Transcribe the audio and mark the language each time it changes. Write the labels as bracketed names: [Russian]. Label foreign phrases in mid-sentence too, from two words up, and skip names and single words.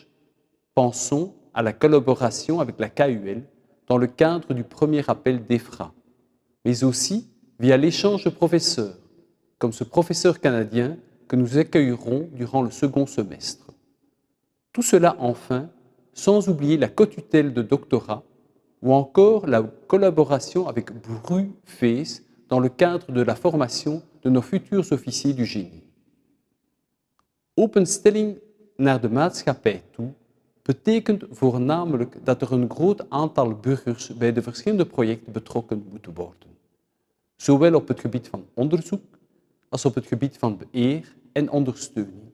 [French] Pensons à la collaboration avec la KUL dans le cadre du premier appel d'EFRA, mais aussi via l'échange de professeurs, comme ce professeur canadien que nous accueillerons durant le second semestre. Tout cela enfin, sans oublier la cotutelle de doctorat ou encore la collaboration avec BruFace dans le cadre de la formation de nos futurs officiers du génie. [Dutch] Openstelling naar de maatschappij toe betekent voornamelijk dat er een groot aantal burgers bij de verschillende projecten betrokken moeten worden. Zowel op het gebied van onderzoek als op het gebied van beheer en ondersteuning.